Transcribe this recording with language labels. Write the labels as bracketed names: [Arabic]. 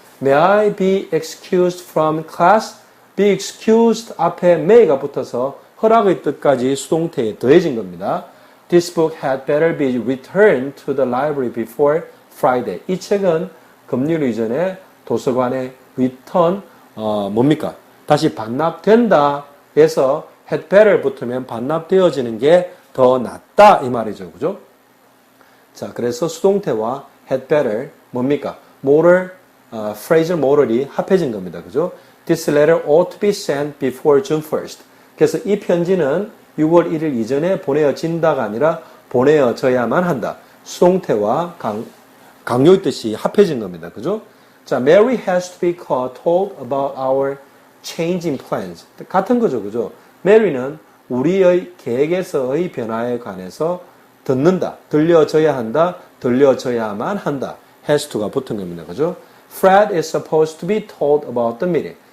[English] May I be excused from class? [Korean] be excused 앞에 may가 붙어서 허락의 뜻까지 수동태에 더해진 겁니다. [English] This book had better be returned to the library before Friday. [Korean] 이 책은 금요일 이전에 도서관에 return, 뭡니까? 다시 반납된다 해서 had better 붙으면 반납되어지는 게 더 낫다 이 말이죠. 그죠? 자, 그래서 수동태와 had better 뭡니까? modal, phrasal modal이 합해진 겁니다. 그죠? [English] This letter ought to be sent before June 1st. [Korean] 그래서 이 편지는 6월 1일 이전에 보내어진다가 아니라 보내어져야만 한다. 수동태와 강요의 뜻이 합해진 겁니다. 그죠? [English] 자, Mary has to be told about our changing plans. [Korean] 같은 거죠. 그죠? Mary는 우리의 계획에서의 변화에 관해서 듣는다, 들려줘야 한다, 들려줘야만 한다. has to가 붙은 겁니다. 그죠? [English] Fred is supposed to be told about the meeting.